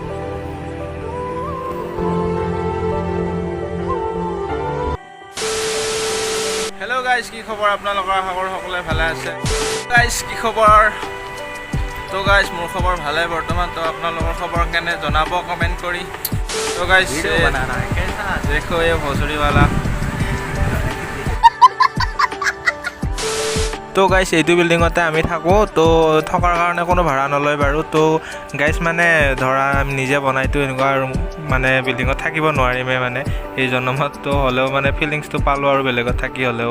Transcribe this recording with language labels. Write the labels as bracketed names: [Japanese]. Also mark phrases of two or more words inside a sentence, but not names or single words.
[English] hello guys, [Assamese] কি খবৰ আপোনালোকৰ? আশা কৰোঁ সকলোৱে ভালে আছে। গাইজ কি খবৰ? তো গাইজ মোৰ খবৰ ভালে বৰ্তমান। তো আপোনালোকৰ খবৰ কেনে জনাব কমেণ্ট কৰি। [Hindi] तो गाइस देखो ये भोसड़ी वाला। [Assamese] তো গাইছ এইটো বিল্ডিঙতে আমি থাকোঁ। তো থকাৰ কাৰণে কোনো ভাড়া নলয় বাৰু। তো গাইছ মানে ধৰা আমি নিজে বনাইতো এনেকুৱা আৰু মানে বিল্ডিঙত থাকিব নোৱাৰিমেই মানে এই জন্মত। তো হ'লেও মানে ফিলিংছটো পালোঁ আৰু বেলেগত থাকি হ'লেও।